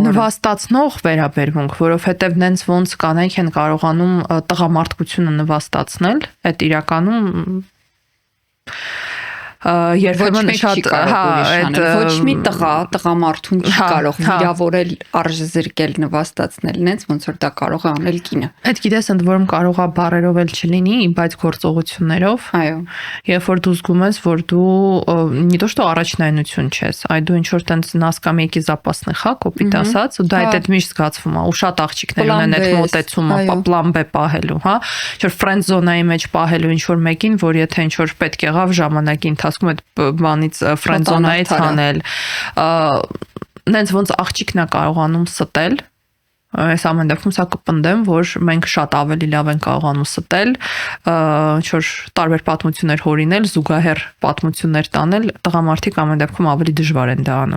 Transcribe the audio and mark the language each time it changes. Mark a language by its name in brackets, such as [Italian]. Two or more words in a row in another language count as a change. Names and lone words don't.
[Armenian] նվաստացնող վերաբերմունք, որովհետև նենց ոնց կանայք են կարողանում տղամարդկությունը նվաստացնել, այդ իրականում երբեմն շատ ոչ մի տղամարդուն չի կարող վիրավորել, արժեզրկել, նվաստացնել, նենց ոնց որ դա կարող է անել կինը։ Այդ գիտես ընդ որում կարող է բառերով էլ չլինի, բայց գործողություններով։ Այո։ Երբ որ դու զգում ես, որ դու [Russian] не то что [Armenian] առաջնայնություն չես, այ դու ինչ որ տենց նասկամեկի запасный, հա, կոպիտ ասած, ու դա այդ միշտ զգացվում է, ու շատ աղջիկներ ունեն այդ մոտեցումը, պլան B պահելու, հա, ինչ որ [English] friend zone- [Armenian] ի մեջ պահելու ինչ որ մեկին, որ եթե ինչ որ պետք եղավ ժամանակի ասում այդ բանից [English] friend zone- [Armenian] ից հանել, նենց ոնց աղջիկն է կարողանում ստել Այս ամեն դեպքում սա կպնդեմ, որ մենք շատ ավելի լավ ենք կարողանում ստել, ինչ-որ տարբեր պատմություններ հորինել, զուգահեռ պատմություններ տանել, տղամարդիկ ամեն դեպքում ավելի դժվար են դա անում։